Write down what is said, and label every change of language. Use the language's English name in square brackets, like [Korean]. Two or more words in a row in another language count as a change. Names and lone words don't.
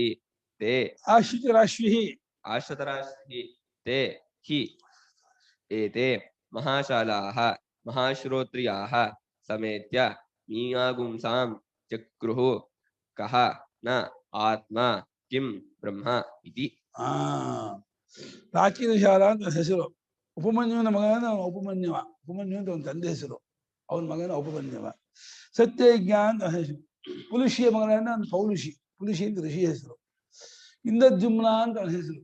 [Sanskrit] ते आश्वतराश्रिः ते हि एते महाशालाः महाश्रोत्रियाः समेत्य मीमांसां चक्रुः. कः न आत्मा किं ब्रह्म इति. [Kannada] ಪ್ರಾಚೀನ ಶಾಲಾ ಅಂತ ಹೆಸರು. ಉಪಮನ್ಯುವಿನ ಮಗನ ಉಪಮನ್ಯವ. ಉಪಮನ್ಯು ಅಂತ ಒಂದು ತಂದೆ ಹೆಸರು, ಅವನ ಮಗನ ಉಪಮನ್ಯವ. ಸತ್ಯಯಜ್ಞ ಅಂತ ಹೆಸರು. ಪುಲುಷಿಯ ಮಗನ ಪೌಲುಷಿ. ಪುಲುಷಿ ಅಂತ ಋಷಿ ಹೆಸರು. ಇಂದ್ರದ್ಯುಮ್ನ ಅಂತ ಅವನ ಹೆಸರು.